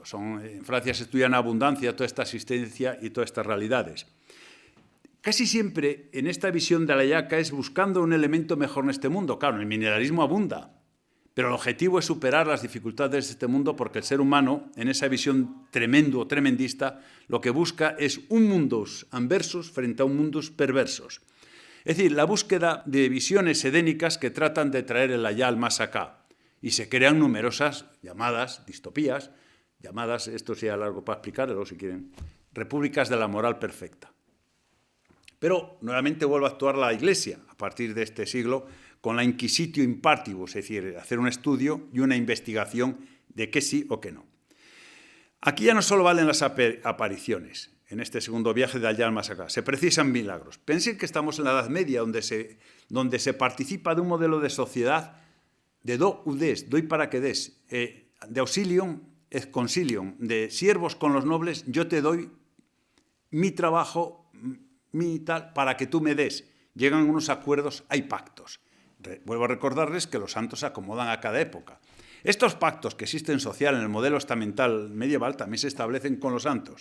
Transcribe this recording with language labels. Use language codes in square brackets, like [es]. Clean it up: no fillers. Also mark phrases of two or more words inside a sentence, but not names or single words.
[es] En Francia se estudia en abundancia toda esta existencia y todas estas realidades. Casi siempre en esta visión de la yaca es buscando un elemento mejor en este mundo. Claro, el mineralismo abunda, pero el objetivo es superar las dificultades de este mundo porque el ser humano, en esa visión tremendo o tremendista, lo que busca es un [la] mundus anversus [es] frente a un [la] mundus perversos. [es] Es decir, la búsqueda de visiones edénicas que tratan de traer el allá al más acá. Y se crean numerosas llamadas distopías, llamadas, esto sea largo para explicarlo si quieren, repúblicas de la moral perfecta. Pero nuevamente vuelve a actuar la Iglesia a partir de este siglo con la [la] inquisitio in partibus, [es] es decir, hacer un estudio y una investigación de qué sí o qué no. Aquí ya no solo valen las apariciones, en este segundo viaje de allá al más acá, se precisan milagros. Piensen que estamos en la Edad Media, donde se participa de un modelo de sociedad de [la] do udes, [es] doy para que des, de [la] auxilium et consilium, [es] de siervos con los nobles, yo te doy mi trabajo, mi tal, para que tú me des. Llegan unos acuerdos, hay pactos. Vuelvo a recordarles que los santos se acomodan a cada época. Estos pactos que existen social en el modelo estamental medieval también se establecen con los santos.